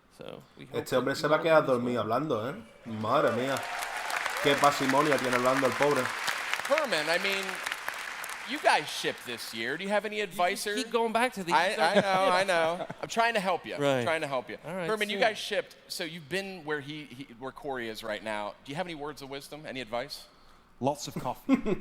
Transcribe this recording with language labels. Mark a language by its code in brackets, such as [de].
[en] So we hope [es] Este hombre se va a quedar dormido hablando, ¿eh? Madre mía. Qué pasimonia tiene hablando el pobre. [en] Herman, I mean, you guys shipped this year. Do you have any advice? Keep going back to these. I know. I'm trying to help you. Right. I'm trying to help you. All right, Herman, you guys shipped. So you've been where where Corey is right now. Do you have any words of wisdom? Any advice? Lots of coffee.